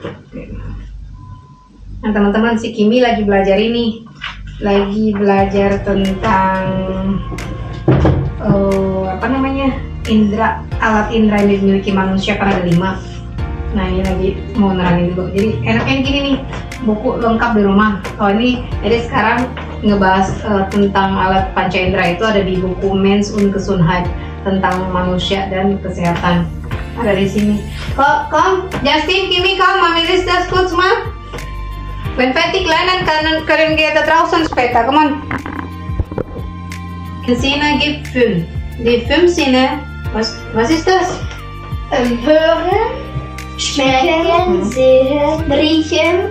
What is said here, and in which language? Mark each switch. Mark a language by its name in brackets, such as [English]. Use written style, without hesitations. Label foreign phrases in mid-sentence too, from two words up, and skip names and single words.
[Indonesian] Nah teman-teman, si Kimi lagi belajar ini, lagi belajar tentang apa namanya, alat indra yang dimiliki manusia, kan ada 5. Nah ini lagi mau nerangin dulu. Jadi enaknya gini nih, buku lengkap di rumah. Ini jadi sekarang ngebahas tentang alat panca indera itu ada di buku Mens und Gesundheit tentang manusia dan kesehatan. Ada di sini. [German] Komm, Justin, Kimi, komm, Mami liest das kurz mal. Wenn fertig lernen können wir da draußen später. Komm on. Sinne gibt 5. Die 5 Sinne, was ist das? Hören, schmecken, sehen, riechen